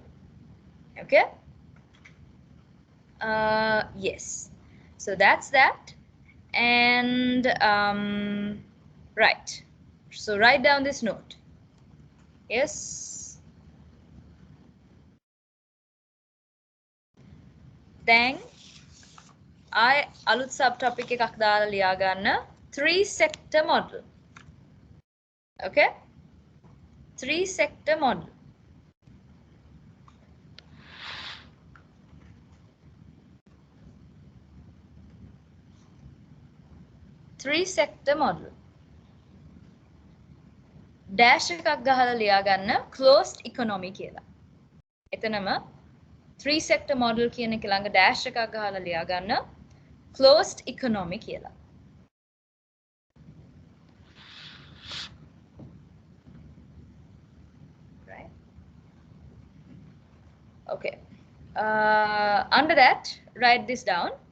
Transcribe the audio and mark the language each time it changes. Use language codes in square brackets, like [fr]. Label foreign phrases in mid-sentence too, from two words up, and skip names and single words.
[en] Okay, yes, so that's that. And right, so write down this note. Yes, then I [si] අලුත් subtopic එකක් දාලා ලියා ගන්න, [en] three sector model. Okay, three sector model. Three sector model. [si] Dash එකක් ගහලා ලියා ගන්න [en] closed economy [si] කියලා. එතනම [en] three sector model [si] කියන එක ළඟ dash එකක් ගහලා ලියා ගන්න [en] closed economy [si] කියලා. [en] Right? Okay. Under that, write this down.